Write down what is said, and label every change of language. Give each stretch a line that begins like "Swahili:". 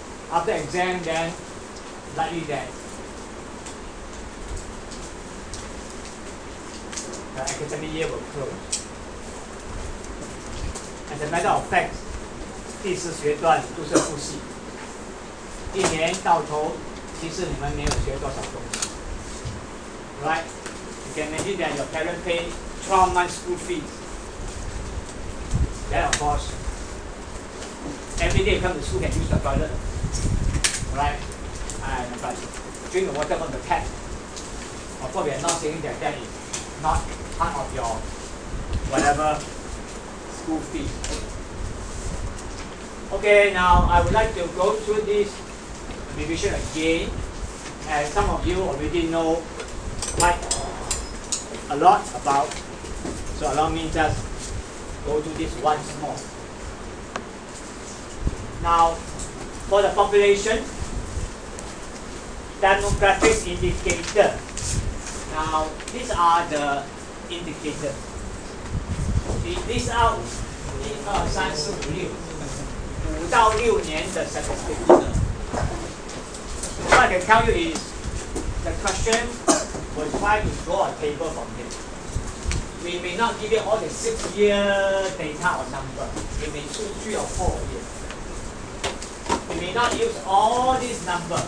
English: After exam, then likely that the academic year will close. As a matter of fact,
Chinese: 第4学段都是复习，一年到头，其实你们没有学多少东西。
English: Right? You can imagine that your parents pay 12 months school fees. Then of course, every day you come to school can use the toilet. Right? But drink the water from the tap. Of course, we are not saying that that is not part of your whatever school fees. Okay, now I would like to go through this revision again. And some of you already know quite a lot about, so allow me just go through this once more. Now, for the population, demographic indicator. Now, these are the indicators.
Chinese: 1、2、3、4、5、6，5到6年的 statistics.
English: What I can tell you is the question will try to draw a table from here. We may not give you all the 6-year data or number. We may choose 3 or 4 years. We may not use all these numbers.